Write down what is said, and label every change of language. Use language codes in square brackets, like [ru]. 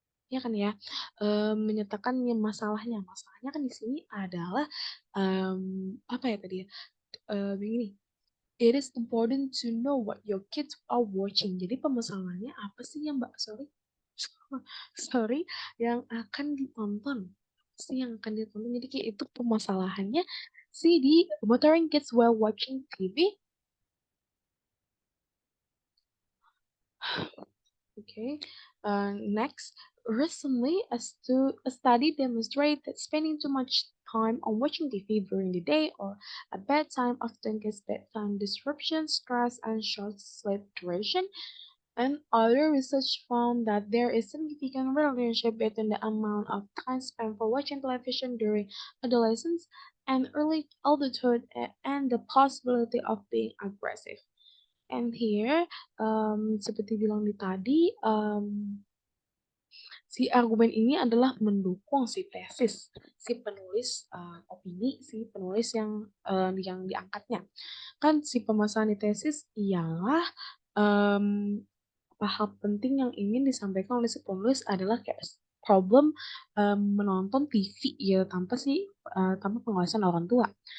[id] Ya kan ya, menyatakan masalahnya kan di sini adalah apa ya tadi ya, begini. [en] It is important to know what your kids are watching. [id] Jadi permasalahannya apa sih ya Mbak? Sorry, yang akan ditonton. Apa sih yang akan ditonton? Jadi kayak itu permasalahannya sih di [en] monitoring kids while watching TV. Okay. Next, recently a study demonstrated that spending too much time on watching TV during the day or at bedtime often gets bedtime disruption, stress, and short sleep duration. And other research found that there is significant relationship between the amount of time spent for watching television during adolescence and early adulthood and the possibility of being aggressive. And here, [id] seperti bilang di tadi, si argumen ini adalah mendukung si tesis si penulis opini si penulis yang diangkatnya. Kan si permasalahan di tesis ialah hal penting yang ingin disampaikan oleh si penulis adalah kayak problem menonton TV ya tanpa pengawasan orang tua.